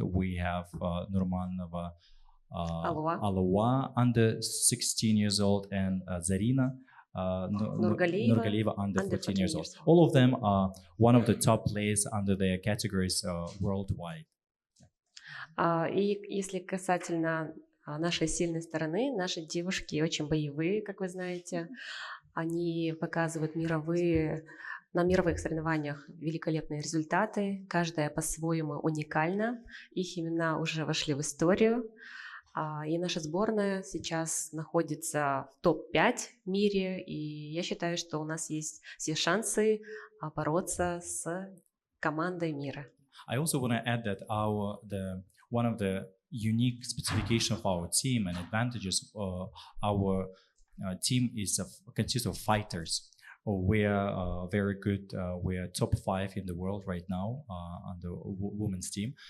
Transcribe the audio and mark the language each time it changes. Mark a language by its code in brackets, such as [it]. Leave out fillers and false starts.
[en] We have Nurmanova Alua, under 16 years old, and Zarina Nurgalieva, under 14 years old. All of them are one of the top players under their categories worldwide. [ru] И если касательно нашей сильной стороны, наши девушки очень боевые, как вы знаете. Они показывают на мировых соревнованиях великолепные результаты. Каждая по-своему уникальна. Их имена уже вошли в историю. И наша сборная сейчас находится в топ-5 в мире. И я считаю, что у нас есть все шансы бороться с командой мира. [en] I also want to add that one of the unique specification of our team and advantages of our team consists of fighters. We are very good. We are top 5 in the world right now on the women's team.